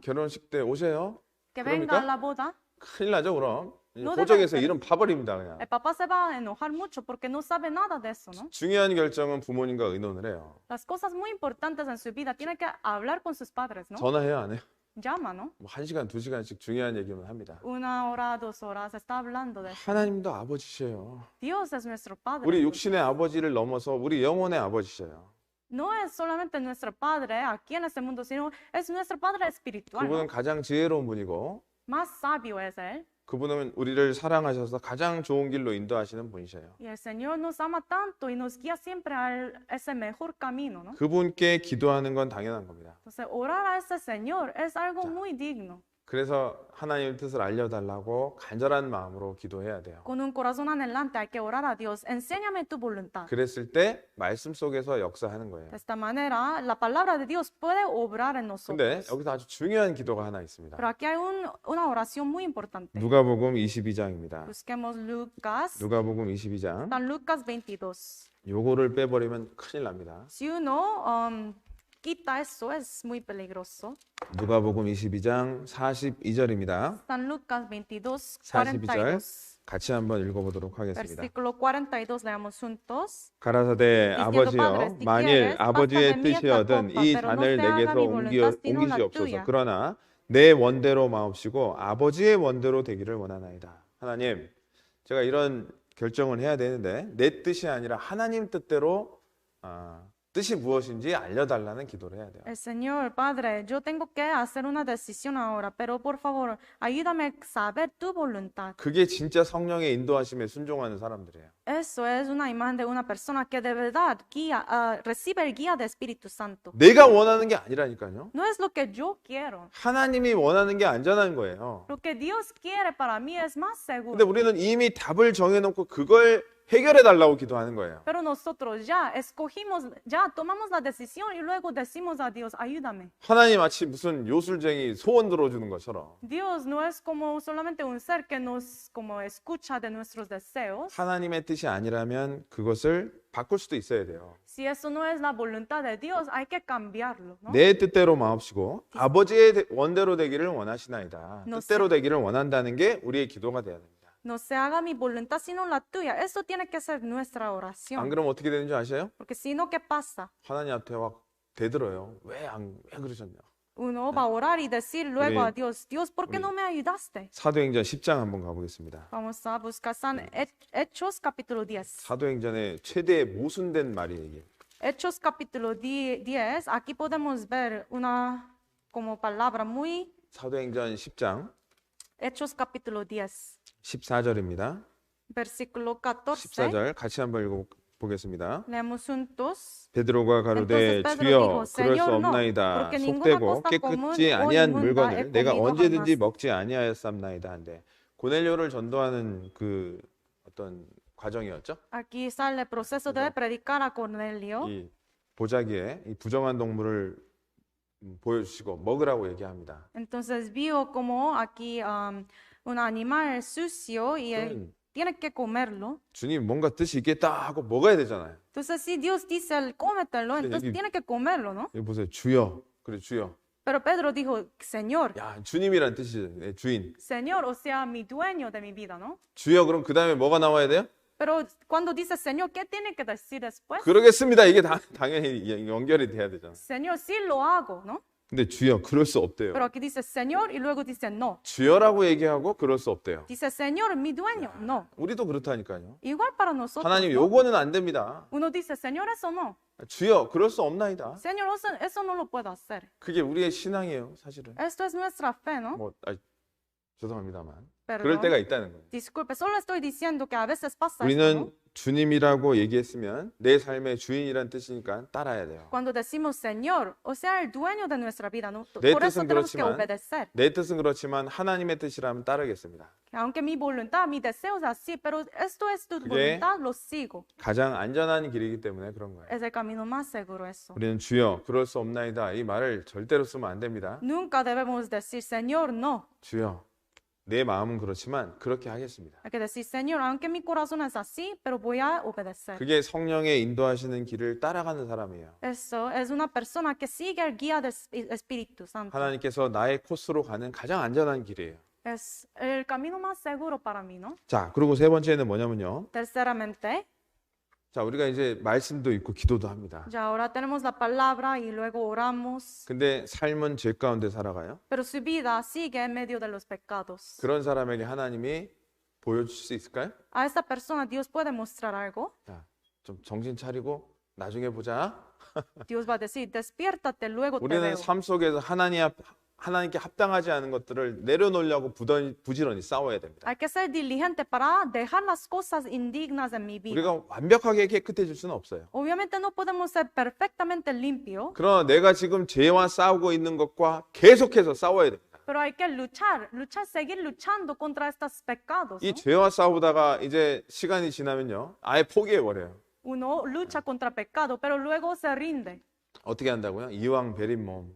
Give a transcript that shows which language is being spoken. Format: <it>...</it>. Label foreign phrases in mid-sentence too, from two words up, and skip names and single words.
<ko>결혼식 때 오세요?</ko> <es>Que</es> <ko>그러니까?</ko> <es>venga a la boda.</es> <ko>큰일 나죠, 그럼.</ko> <es>No</es> <ko>호적에서</ko> <es>debe-</es> <ko>이름 파버립니다, 그냥.</ko> <es>El papá se va a enojar mucho porque no sabe nada de eso, ¿no?</es> <ko>중요한 결정은 부모님과 의논을 해요.</ko> <es>Las cosas muy importantes en su vida tiene que hablar con sus padres, ¿no?</es> <ko>전화해요, 안 해요?</ko> <es>Llama, ¿no?</es> <ko>뭐 1시간, 2시간씩 중요한 얘기만 합니다.</ko> <es>1 hora, 2 horas, está hablando de eso.</es> <ko>하나님도 아버지셔요.</ko> <es>Dios es nuestro padre.</es> <ko>우리 육신의 아버지를 넘어서 우리 영혼의 아버지셔요.</ko> <es>No es solamente nuestro padre aquí en este mundo, sino es nuestro padre espiritual, ¿no?</es> <ko>그분은 가장 지혜로운 분이고</ko> <es>Más sabio es él.</es> <ko>그분은 우리를 사랑하셔서 가장 좋은 길로 인도하시는 분이셔요.</ko> <es>Y el Señor nos ama tanto y nos guía siempre a ese mejor camino, ¿no?</es> <ko>그분께 기도하는 건 당연한 겁니다.</ko> <es>Entonces, orar a ese Señor es algo muy digno.</es> <ko>그래서 하나님의 뜻을 알려달라고 간절한 마음으로 기도해야 돼요.</ko> <es>Con un corazón anhelante hay que orar a Dios. Enséñame tu voluntad.</es> <ko>그랬을 때 말씀 속에서 역사하는 거예요.</ko> <es>De esta manera, la palabra de Dios puede obrar en</es> <ko>근데</ko> <es>nosotros.</es> <ko>여기서 아주 중요한 기도가 하나 있습니다.</ko> <es>Pero aquí hay una oración muy importante.</es> <ko>누가복음 22장입니다.</ko> <es>Busquemos Lucas.</es> <ko>누가복음 22장.</ko> <es>San Lucas 22.</es> <ko>요거를 빼버리면 큰일 납니다.</ko> <es>Si uno quita eso, es muy peligroso.</es> <ko>누가복음 22장 42절입니다.</ko> <es>San Lucas 22,</es> <ko>42절</ko> <es>42.</es> <ko>같이 한번 읽어보도록 하겠습니다.</ko> <es>Versículo 42, leamos juntos.</es> <ko>가라사대</ko> <es>Diciendo,</es> <ko>아버지여</ko> <es>Padre, si</es> <ko>만일</ko> <es>quieres,</es> <ko>아버지의</ko> <es>pásame esta</es> <ko>뜻이여든</ko> <es>copa,</es> <ko>이</ko> <es>pero no</es> <ko>잔을</ko> <es>se haga</es> <ko>내게서</ko> <es>mi voluntad, sino la</es> <ko>옮기시옵소서.</ko> <es>tuya.</es> <ko>그러나 내 원대로 마옵시고 아버지의 원대로 되기를 원하나이다. 하나님, 제가 이런 결정을 해야 되는데 내 뜻이 아니라 하나님 뜻대로 뜻이 무엇인지 알려달라는 기도를 해야 돼요.</ko> <es>El Señor, Padre, yo tengo que hacer una decisión ahora, pero por favor, ayúdame a saber tu voluntad.</es> <ko>그게 진짜 성령의 인도하심에 순종하는 사람들이에요.</ko> <es>Eso es una imagen de una persona que de verdad recibe el guía del Espíritu Santo.</es> <ko>내가 원하는 게 아니라니까요.</ko> <es>No es lo que yo quiero.</es> <ko>하나님이 원하는 게 안전한 거예요.</ko> <es>Lo que Dios quiere para mí es más</es> <ko>근데</ko> <es>seguro.</es> <ko>우리는 이미 답을 정해놓고 그걸 해결해 달라고 기도하는 거예요.</ko> <es>Pero nosotros ya escogimos, ya tomamos la decisión y luego decimos a Dios, ayúdame.</es> <ko>하나님 마치 무슨 요술쟁이 소원 들어주는 것처럼</ko> <es>Dios no es como solamente un ser que nos como escucha de nuestros deseos.</es> <ko>하나님의 뜻이 아니라면 그것을 바꿀 수도 있어야 돼요.</ko> <es>Si eso no es la voluntad de Dios, hay que cambiarlo, ¿no?</es> <ko>내 뜻대로 마옵시고 아버지의 원대로 되기를 원하시나이다.</ko> <es>No</es> <ko>뜻대로 되기를 원한다는 게 우리의 기도가 돼야 됩니다.</ko> <es>No se haga mi voluntad sino la tuya. Eso tiene que ser nuestra</es> <ko>안</ko> <es>oración.</es> <ko>그러면 어떻게 되는 줄 아세요?</ko> <es>Porque si no, ¿qué pasa?</es> <ko>하나님 앞에 막 대들어요. 왜 그러셨냐?</ko> <es>Uno va a orar y decir luego a</es> <ko>우리-</ko> <es>Dios, Dios, ¿por qué</es> <ko>우리-</ko> <es>no me ayudaste?</es> <ko>사도행전 10장 한번 가보겠습니다.</ko> <es>Vamos a buscar Hechos capítulo 10.</es> <ko>사도행전의 최대 모순된 말이에요, 이게.</ko> <es>Hechos capítulo 10, aquí podemos ver una como palabra muy,</es> <ko>사도행전 10장</ko> <es>Hechos capítulo 10,</es> <ko>14절입니다.</ko> <es>versículo 14.</es> <ko>14절 같이 한번 읽어보겠습니다.</ko> <es>Leemos juntos.</es> <ko>베드로가 가로되</ko> <es>Entonces Pedro</es> <ko>주여</ko> <es>dijo,</es> <ko>그럴 수</ko> <es>Señor, no,</es> <ko>없나이다.</ko> <es>porque ninguna</es> <ko>속되고</ko> <es>cosa común</es> <ko>깨끗지</ko> <es>o</es> <ko>아니한</ko> <es>inmunda he</es> <ko>물건을 내가</ko> <es>comido</es> <ko>언제든지</ko> <es>jamás.</es> <ko>먹지 아니하였삼나이다 한데 고넬료를 전도하는 그 어떤 과정이었죠.</ko> <es>Aquí sale el proceso de predicar a Cornelio.</es> <ko>이 보자기에 이 부정한 동물을 보여주시고 먹으라고 얘기합니다.</ko> <es>Entonces vio como aquí un animal sucio y él</es> <ko>그러면</ko> <es>tiene que comerlo.</es> <ko>주님 뭔가 뜻이 있겠다 하고 먹어야 되잖아요.</ko> <es>Entonces si Dios dice, cómetelo,</es> <ko>근데</ko> <es>entonces</es> <ko>여기-</ko> <es>tiene que comerlo, ¿no?</es> <ko>여기 보세요. 주여. 그래 주여.</ko> <es>Pero Pedro dijo, Señor,</es> <ko>야, 주님이란 뜻이죠. 네, 주인.</ko> <es>Señor, o sea, mi dueño de mi vida, ¿no?</es> <ko>주여 그럼 그다음에 뭐가 나와야 돼요?</ko> <es>Pero cuando dice Señor, ¿qué tiene que decir después?</es> <ko>그러겠습니다. 이게 당연히 연결이 돼야 되잖아.</ko> <es>Señor, sí lo hago, ¿no?</es> <ko>근데 주여 그럴 수 없대요.</ko> <es>Pero aquí dice Señor y luego dice no.</es> <ko>주여라고 얘기하고 그럴 수 없대요.</ko> <es>Dice Señor, mi dueño, no.</es> <ko>우리도 그렇다니까요.</ko> <es>Igual para nosotros,</es> <ko>하나님</ko> <es>¿no?</es> <ko>요거는 안 됩니다.</ko> <es>Uno dice Señor, eso no.</es> <ko>주여 그럴 수 없나이다.</ko> <es>Señor, eso no lo puedo hacer.</es> <ko>그게 우리의 신앙이에요, 사실은.</ko> <es>Esto es nuestra fe, ¿no?</es> <ko>뭐 죄송합니다만</ko> <es>Perdón.</es> <ko>그럴 때가 있다는 거예요.</ko> <es>Disculpe, solo estoy diciendo que a veces pasa esto,</es> <ko>우리는</ko> <es>¿no?</es> <ko>주님이라고 얘기했으면 내 삶의 주인이란 뜻이니까 따라야 돼요.</ko> <es>Cuando decimos Señor, o sea, el dueño de nuestra vida, ¿no?</es> <ko>내</ko> <es>Por eso</es> <ko>뜻은</ko> <es>tenemos que</es> <ko>그렇지만</ko> <es>obedecer.</es> <ko>내 뜻은 그렇지만 하나님의 뜻이라면 따르겠습니다.</ko> <es>Aunque mi voluntad, mi deseo es así, pero esto es tu</es> <ko>그게-</ko> <es>voluntad, lo sigo.</es> <ko>가장 안전한 길이기 때문에 그런 거예요.</ko> <es>Es el camino más seguro eso.</es> <ko>우리는 주여 그럴 수 없나이다 이 말을 절대로 쓰면 안 됩니다.</ko> <es>Nunca debemos decir Señor, no.</es> <ko>주여 내 마음은 그렇지만 그렇게 하겠습니다.</ko> <es>Hay que decir Señor, aunque mi corazón es así, pero voy a obedecer.</es> <ko>그게 성령의 인도하시는 길을 따라가는 사람이에요.</ko> <es>Eso es una persona que sigue el guía del Espíritu Santo.</es> <ko>하나님께서 나의 코스로 가는 가장 안전한 길이에요.</ko> <es>Es el camino más seguro para mí, ¿no?</es> <ko>자, 그리고 세 번째는 뭐냐면요.</ko> <es>Terceramente,</es> <ko>자, 우리가 이제 말씀도 있고 기도도 합니다.</ko> <es>ya ahora tenemos la palabra y luego oramos,</es> <ko>근데 삶은 죄 가운데 살아가요.</ko> <es>pero su vida sigue en medio de los pecados.</es> <ko>그런 사람에게 하나님이 보여줄 수 있을까요?</ko> <es>A esta persona Dios puede mostrar algo.</es> <ko>자, 좀 정신 차리고 나중에 보자.</ko> <es>Dios va a decir, despiértate, luego te</es> <ko>우리는</ko> <es>veo.</es> <ko>삶 속에서 하나님께 합당하지 않은 것들을 내려놓으려고 부지런히 싸워야 됩니다.</ko> <es>Hay que ser diligente para dejar las cosas indignas en mi vida.</es> <ko>우리가 완벽하게 깨끗해질 수는 없어요.</ko> <es>Obviamente no podemos ser perfectamente limpios,</es> <ko>그러나 내가 지금 죄와 싸우고 있는 것과 계속해서 싸워야 됩니다.</ko> <es>pero hay que luchar, seguir luchando contra estos pecados,</es> <ko>이</ko> <es>¿no?</es> <ko>죄와 싸우다가 이제 시간이 지나면요, 아예 포기해 버려요.</ko> <es>Uno lucha contra pecado, pero luego se rinde.</es> <ko>어떻게 한다고요? 이왕 베린 몸.</ko>